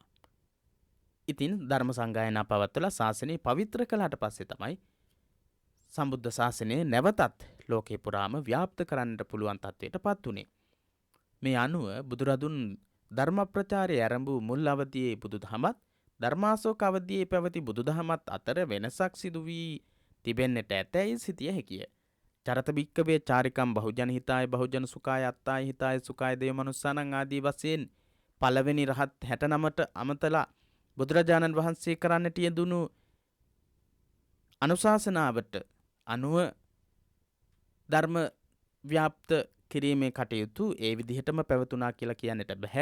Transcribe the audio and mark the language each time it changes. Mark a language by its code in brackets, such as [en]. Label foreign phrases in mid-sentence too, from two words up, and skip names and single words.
[si] ඉතින් ධර්ම සංගායනා පවත්වලා ශාසනය පවිත්‍ර කළාට පස්සේ තමයි සම්බුද්ධ ශාසනය නැවතත් ලෝකේ පුරාම ව්‍යාප්ත කරන්නට පුළුවන් තත්ත්වයට පත් වුණේ. මේ අනුව බුදුරදුන් ධර්ම ප්‍රචාරය ආරම්භ මුල් අවදියේ බුදුදහමත් ධර්මාශෝක අවදියේ පැවති බුදුදහමත් අතර වෙනසක් සිදු වී තිබෙන්නට ඇතැයි සිතිය හැකිය. [pi] චරත භික්කවේ චාරිකම් බහුජන හිතාය බහුජන සුඛාය අත්තාය හිතාය සුඛාය දේව මනුස්සානං [si] ආදී වශයෙන් පළවෙනි රහත් 69ට අමතලා බුදුරජාණන් වහන්සේ කරන්නට යෙදුණු අනුශාසනාවට අනුව ධර්ම ව්‍යාප්ත කිරීමේ කටයුතු ඒ විදිහටම පැවතුණා කියලා කියන්නට බෑ.